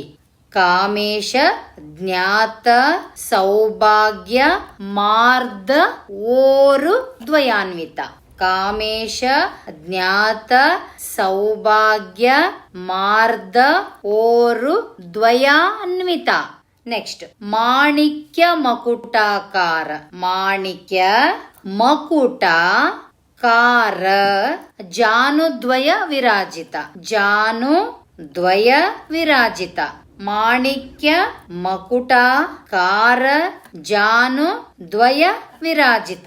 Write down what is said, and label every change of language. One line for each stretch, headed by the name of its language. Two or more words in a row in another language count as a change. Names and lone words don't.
Sanskrit: ಕಾಮೇಶ ಜ್ಞಾತ ಸೌಭಾಗ್ಯ ಮಾರ್ದ ಓರು ದ್ವಯಾನ್ವಿತ ಕಾಮೇಶ ಜ್ಞಾತ ಸೌಭಾಗ್ಯ ಮಾರ್ದ ಓರು ದ್ವಯಾನ್ವಿತ. ನೆಕ್ಸ್ಟ್ ಮಾಣಿಕ್ಯ ಮಕುಟಾಕಾರ ಮಾಣಿಕ್ಯ ಮಕುಟ ಕಾರ ಜಾನುದ್ವಯ ವಿರಾಜಿತ ಜಾನು ದ್ವಯ ವಿರಾಜಿತ ಮಾಣಿಕ್ಯ ಮಕುಟ ಕಾರ ಜಾನು ದ್ವಯ ವಿರಾಜಿತ.